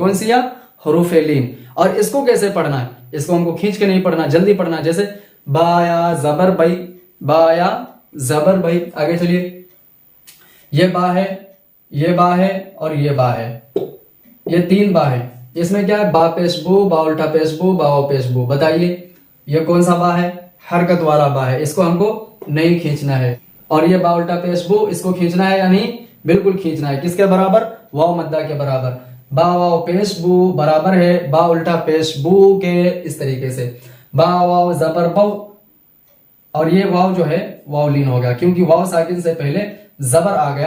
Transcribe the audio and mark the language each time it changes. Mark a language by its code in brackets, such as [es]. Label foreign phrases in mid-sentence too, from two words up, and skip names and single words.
[ur] کون سی یا؟ حروف لین۔ اور اس کو کیسے پڑھنا ہے؟ اس کو ہم کو کھینچ کے نہیں پڑھنا، جلدی پڑھنا ہے۔ جیسے بایا زبر بئی، بایا زبر بئی۔ آگے چلیے، یہ با ہے، یہ با ہے اور یہ با ہے، یہ 3 با ہے۔ اس میں کیا ہے؟ با پیش بو، با الٹا پیش بو، باو پیش بو۔ بتائیے یہ کون سا با ہے؟ حرکت والا با ہے، اس کو ہم کو نہیں کھینچنا ہے۔ اور یہ با الٹا پیش بو، اس کو کھینچنا ہے یا نہیں؟ بالکل کھینچنا ہے۔ کس کے برابر؟ واو مدہ کے برابر۔ با واو پیش بو برابر ہے با الٹا پیش بو کے، اس طریقے سے با واو زبر بو، اور یہ واو جو ہے واو لین ہو گیا، کیونکہ واو ساکن سے پہلے زبر آ گیا۔